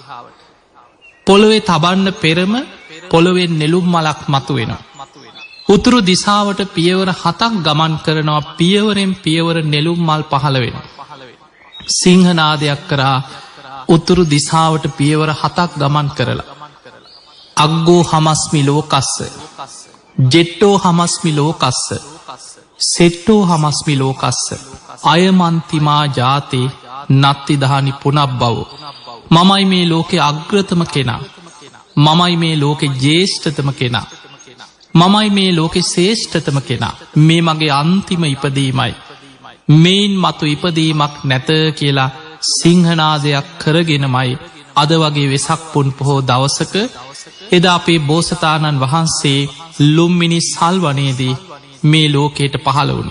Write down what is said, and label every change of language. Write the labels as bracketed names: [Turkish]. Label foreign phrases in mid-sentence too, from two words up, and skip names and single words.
[Sinhala] පොළොවේ තබන්න පෙරම පොළොවෙන් නෙළුම් මලක් මතු වෙනවා. උතුරු දිසාවට පියවර 7ක් ගමන් කරනවා. පියවරෙන් පියවර නෙළුම් මල් පහළ වෙනවා. සිංහනාදයක් කරා උතුරු දිසාවට පියවර 7ක් ගමන් කරලා [Pali] අග්ගෝ හමස්මි ලෝකස්ස, ජෙට්ටෝ හමස්මි ලෝකස්ස, සෙට්ටෝ හමස්මි ලෝකස්ස, අයමන්තිමා ජාතේ නත්තිදහනි පුනබ්බවෝ. [Sinhala] මමයි මේ ලෝකෙ අග්‍රතම කෙනා, මමයි මේ ලෝකෙ ජේෂ්ඨතම කෙනා, මමයි මේ ලෝකෙ ශේෂ්ඨතම කෙනා. මේ මගේ අන්තිම ඉපදීමයි, මේන් මතු ඉපදීමක් නැත කියලා සිංහනාදයක් කරගෙනමයි අද වගේ වෙසක් පුන් පොහෝ දවසක එදා අපේ බෝසතාණන් වහන්සේ ලුම්මිනි සල්වනේදී මේ ලෝකයට පහළ වුණේ.